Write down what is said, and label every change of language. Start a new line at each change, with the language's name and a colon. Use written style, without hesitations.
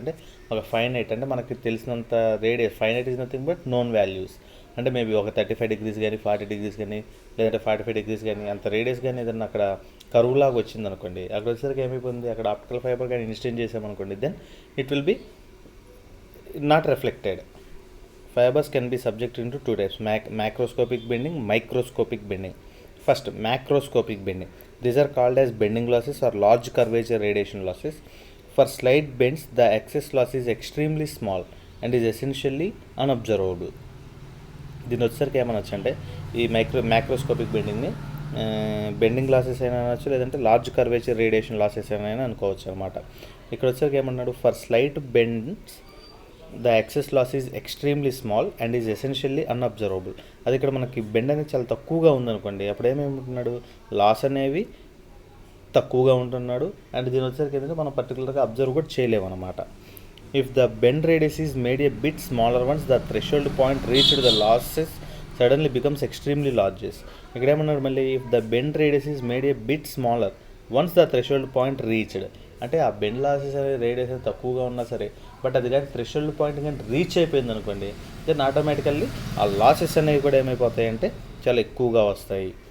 Telugu: అంటే ఒక ఫైనైట్ అంటే మనకి తెలిసినంత radius,
English: Finite is nothing but known values.
Telugu: అంటే మేబీ ఒక 35 degrees కానీ 40 degrees కానీ లేదంటే 45 degrees కానీ అంత రేడియస్ కానీ ఏదన్నా అక్కడ కరువు లాగా వచ్చింది అనుకోండి, అక్కడ వచ్చేసరికి ఏమైపోతుంది, అక్కడ ఆప్టికల్ ఫైబర్ కానీ ఇన్స్టెంట్ చేసామనుకోండి,
English: Then it will be not reflected Fibers can be subjected into two types: macroscopic bending, microscopic bending. First, macroscopic bending. These are called as bending losses or large curvature radiation losses. For slight bends, the excess loss is extremely small and is essentially unobservable.
Telugu: దీని వచ్చేసరికి ఏమనొచ్చు అంటే ఈ macroscopic బెండింగ్ని bending losses అయినా అనొచ్చు, లేదంటే large curvature radiation losses అయినా అనుకోవచ్చు అనమాట. ఇక్కడ వచ్చేసరికి ఏమన్నాడు,
English: For slight bends the excess loss is extremely small and is essentially unobservable.
Telugu: అది ఇక్కడ మనకి బెండ్ అనేది చాలా తక్కువగా ఉందనుకోండి, అప్పుడు ఏమేమంటున్నాడు, లాస్ అనేవి తక్కువగా ఉంటున్నాడు. అండ్ దీని వచ్చేసరికి ఏంటంటే మనం పర్టికులర్గా అబ్జర్వ్ కూడా చేయలేము అనమాట.
English: If the bend radius is made a bit smaller once the threshold point reached, the losses suddenly becomes extremely large.
Telugu: ఇక్కడ ఏమన్నాడు మళ్ళీ,
English: If the bend radius is made a bit smaller once the threshold point reached.
Telugu: అంటే ఆ bend losses అనే radius తక్కువగా ఉన్నా సరే, but అది కానీ థ్రెషోల్డ్ పాయింట్ కానీ రీచ్ అయిపోయింది అనుకోండి, దెన్ ఆటోమేటికల్లీ ఆ లాసెస్ అనేవి కూడా ఏమైపోతాయి అంటే చాలా ఎక్కువగా వస్తాయి.